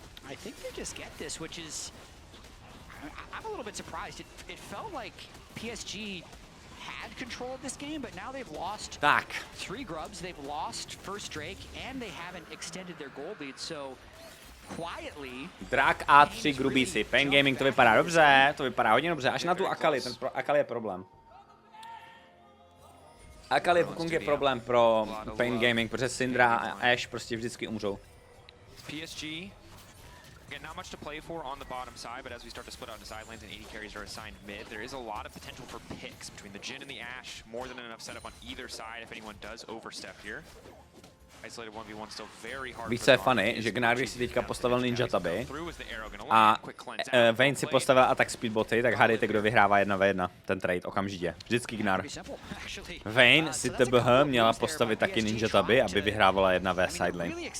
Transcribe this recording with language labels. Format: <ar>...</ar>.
<en>I think they just get this, which is... I'm a little bit surprised. It felt like PSG had control of this game, but now they've lost</en> <cs>Tak.</cs> <en>3 grubs, they've lost first Drake, and they haven't extended their gold lead, so quietly...</en> <cs>Drak A3 grubíci. Pain Gaming, to vypadá dobře, to vypadá hodně dobře, až na tu Akali, Akali je problém. Akali Wukong je problém pro Pain Gaming, protože Syndra a Ashe prostě vždycky umřou.</cs> <en>PSG, again, not much to play for on the bottom side, but as we start to split out into side lanes and AD carries are assigned mid, there is a lot of potential for picks between the Jhin and the Ashe, more than enough setup on either side if anyone does overstep here. Isolated 1v1 still very hard.</en> <cs>Víš, co je funny, že Gnar, když si teďka postavil Ninja Taby a Vayne si postavil attack speedboty, tak hádejte, kdo vyhrává 1v1 ten trade okamžitě. Vždycky Gnar. Vayne si TBH měla postavit taky Ninja Taby, aby vyhrávala 1v sidelane.</cs>